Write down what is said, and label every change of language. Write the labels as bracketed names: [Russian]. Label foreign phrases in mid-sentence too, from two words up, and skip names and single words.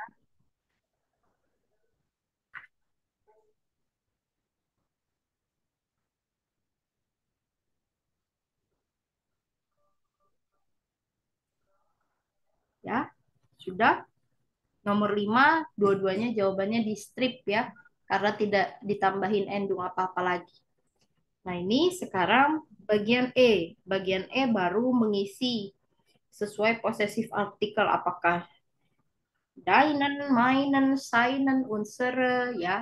[Indonesian] Ya, sudah. Nomor 5, dua-duanya jawabannya di strip ya. Karena tidak ditambahin endung apa-apa lagi. Nah, ini sekarang bagian E. Bagian E baru mengisi sesuai possessive artikel. Apakah deinen, meinen, seinen, unsere, ya.